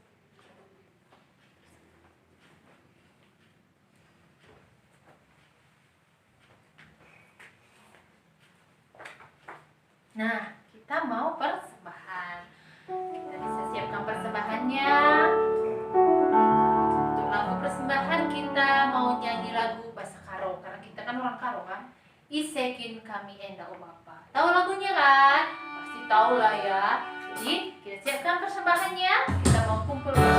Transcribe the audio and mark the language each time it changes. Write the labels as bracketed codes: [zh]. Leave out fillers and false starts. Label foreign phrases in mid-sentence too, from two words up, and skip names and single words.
[id] Nah, kita mau persembahan. Kita bisa siapkan persembahannya. Untuk lagu persembahan kita mau nyanyi lagu bahasa Karo, karena kita kan orang Karo kan. [btx] Isekin kami enda o Bapa. [id] Tahu lagunya kan? Pasti tahu lah ya. Jadi kita siapkan persembahannya. Kita mau kumpul.